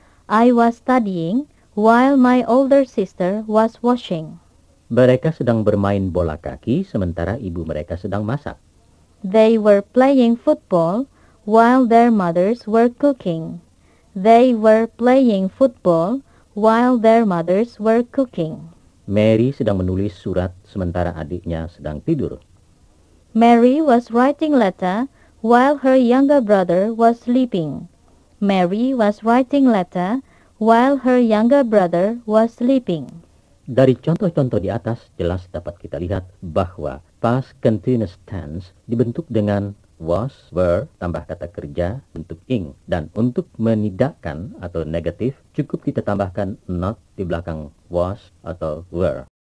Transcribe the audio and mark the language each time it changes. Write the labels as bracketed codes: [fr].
[en] I was studying while my older sister was washing. [id] Mereka sedang bermain bola kaki sementara ibu mereka sedang masak. [en] They were playing football while their mothers were cooking. They were playing football while their mothers were cooking. [id] Mary sedang menulis surat sementara adiknya sedang tidur. [en] Mary was writing letter while her younger brother was sleeping. Mary was writing letter while her younger brother was sleeping. [id] Dari contoh-contoh di atas jelas dapat kita lihat bahwa past continuous tense dibentuk dengan was, were, tambah kata kerja, bentuk ing. Dan untuk menidakkan atau negatif, cukup kita tambahkan not di belakang was atau were.